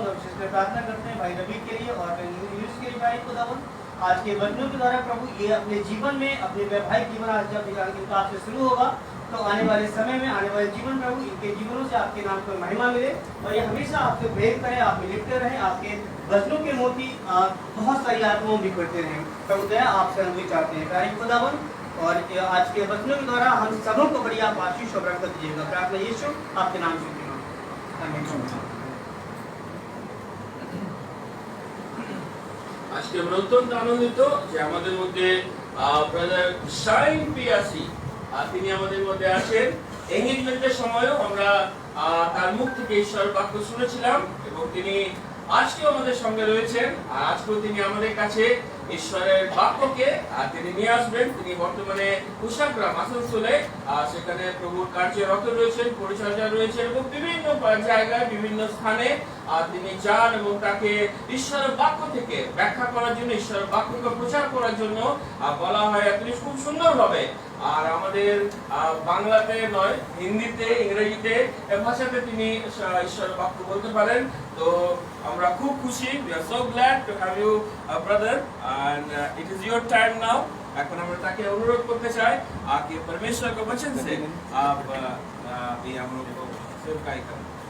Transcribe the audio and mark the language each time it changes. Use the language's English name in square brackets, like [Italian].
[Hindi] और विशेष में प्रार्थना करते हैं भाई रवि के लिए और यूनुस के लिए भाई खुदावन, आज के वचनों के द्वारा प्रभु ये अपने जीवन में अपने वैवाहिक जीवन आज जब इनका आपसे शुरू होगा तो आने वाले समय में आने वाले जीवन प्रभु इनके जीवनों से आपके नाम को महिमा मिले और ये हमेशा आपसे प्रेम करें, आप में लिपटे रहें, आपके वचनों के मोती बहुत सारी आत्माओं में बिखरते रहें। प्रभु दया आपसे हम भी चाहते हैं प्यारे खुदावन, और आज के वचनों के द्वारा हम सबों को बड़ी आप आशीष और बरकत दीजिएगा। प्रार्थना यीशु आपके नाम से आमीन। [Bangla] আজকে আমরা অত্যন্ত আনন্দিত যে আমাদের মধ্যে ব্রাদার শাইন পিয়াসি তিনি আমাদের মধ্যে আছেন। এঙ্গেজমেন্টের সময়ও আমরা তার মুখ থেকে ঈশ্বর বাক্য শুনেছিলাম এবং তিনি আজকেও আমাদের সঙ্গে রয়েছেন। আর আজকেও তিনি আমাদের কাছে ঈশ্বরের বাক্যকে তিনি নিয়ে আসবেন। তিনি বর্তমানে কুশাগ্রাম আসানসোলে সেখানে প্রভুর কার্যে রত রয়েছেন, পরিচর্যা রয়েছেন এবং বিভিন্ন জায়গায় বিভিন্ন স্থানে তিনি যান এবং তাকে ঈশ্বরের বাক্য থেকে ব্যাখ্যা করার জন্য, ঈশ্বরের বাক্যকে প্রচার করার জন্য বলা হয়। তিনি খুব সুন্দরভাবে আর আমাদের বাংলাতে নয়, হিন্দিতে, ইংরেজিতে ভাষাতে তিনি ঈশ্বরের বাক্য বলতে পারেন। তো আমরা খুব খুশি, [English] we are so glad to have you brother and it is your time now। [Bangla] এখন আমরা তাকে অনুরোধ করতে চাই [Hindi] कि परमेश्वर के वचन से आप भी हम लोग को सेवकाई करें।